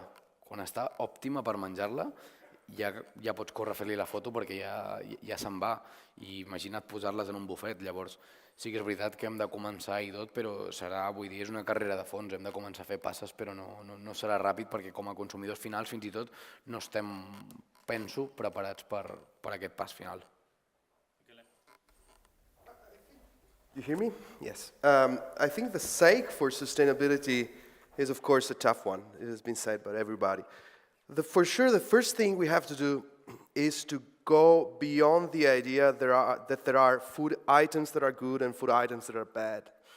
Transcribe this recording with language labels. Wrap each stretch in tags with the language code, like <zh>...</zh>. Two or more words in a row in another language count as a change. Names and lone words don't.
<ca>Quan està òptima per menjar-la, ja pots córrer a fer-li la foto perquè ja se'n va. I imagina't posar-les en un bufet. Llavors, sí que és veritat que hem de començar i tot, però serà, vull dir, és una carrera de fons, hem de començar a fer passes, però no serà ràpid perquè com a consumidors finals fins i tot no estem, penso, preparats per aquest pas final.</ca> <en>You hear me? Yes. I think the sake for sustainability is, of course, a tough one. It has been said by everybody. For sure, the first thing we have to do is to go beyond the idea that there are food items that are good and food items that are bad.</en>